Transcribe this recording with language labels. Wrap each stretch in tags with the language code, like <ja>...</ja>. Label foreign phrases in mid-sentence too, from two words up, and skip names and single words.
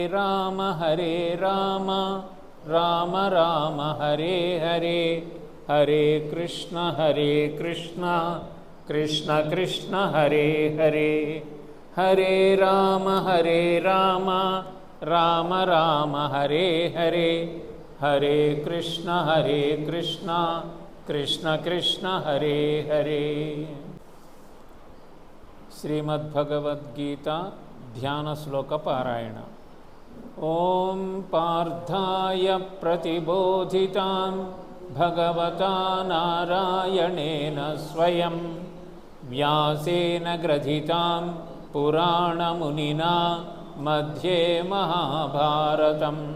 <sa>రామ హరే రామ రామ రామ హరే హరే హరే కృష్ణ కృష్ణ కృష్ణ హరే హరే హరే రామ రామ రామ హరే హరే హరే కృష్ణ కృష్ణ కృష్ణ హరే హరే.</sa> <te>శ్రీమద్భగవద్గీత ధ్యాన శ్లోక పారాయణ.</te> <sa>ఓం పార్థాయ ప్రతిబోధితాం భగవతా నారాయణేన స్వయం వ్యాసేన గ్రథితాం పురాణమునినా మధ్యే మహాభారతం</sa>